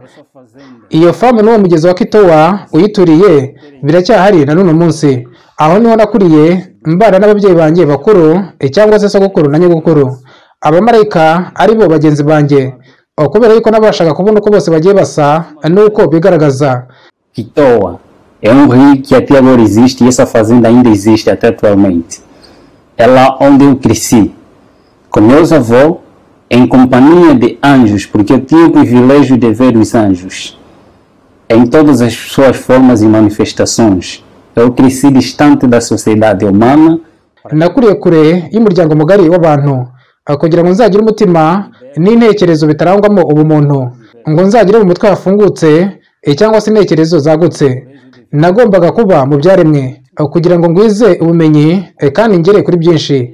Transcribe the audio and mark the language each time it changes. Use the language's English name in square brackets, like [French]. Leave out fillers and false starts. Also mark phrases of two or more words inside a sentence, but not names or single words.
[Kinyarwanda] Iyo famu n'uwo mugezi wa Kitowa uyituriye biracyahari na none munsi. Aho niho nakuriye mbana n'ababyeyi banjye bakuru cyangwa se sogokuru na nyogokuru. Abamarayika ari bo bagenzi banjye kubera yuko nabashaga kubona uko bose bagiye basa nuko bigaragaza. [Portuguese] Kitowa é rio que até agora existe e essa fazenda ainda existe até atualmente. É lá onde eu cresci, com meus avós, em companhia de anjos, porque eu tinha o privilégio de ver os anjos em todas as suas formas e manifestações. Eu cresci distante da sociedade humana. [Kinyarwanda] Nakuriye kure y'umuryango mugari w'abantu kugira ngo nzagire umutima n'intekerezo bitarangwamo ubumuntu, ngo nzagire mu mutwe hafungutse cyangwa se intekerezo zagutse. Nagombaga kuba mu byaremwe kugira ngo ngwize ubumenyi kandi ngere kuri byinshi.